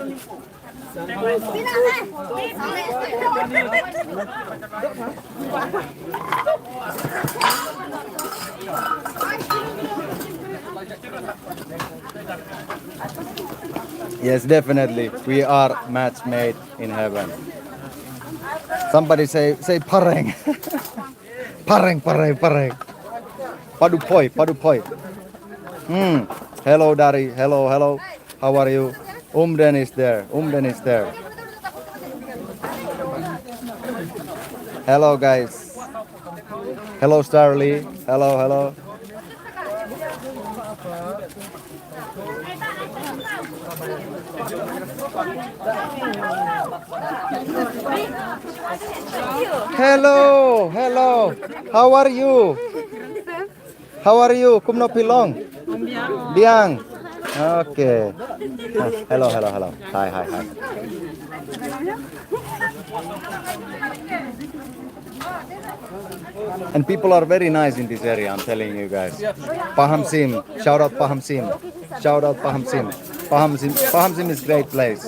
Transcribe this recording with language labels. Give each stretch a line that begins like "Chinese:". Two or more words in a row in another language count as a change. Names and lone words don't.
English: Yes, definitely. We are match made in heaven. Somebody say pareng. Pareng. Paduh Poi. Hello, Dari. Hello. How are you? Umden is there. Umden is there. Hello, guys. Hello, Starly. Hello, hello. Hello, hello. How are you? How are you?
Khasi: Kumno pilong? Biang.
English: Okay. Hello, hello, hello. Hi, hi, hi. And people are very nice in this area, I'm telling you guys. Paham Sim, shout out Paham Sim. Shout out Paham Sim. Paham Sim is great place.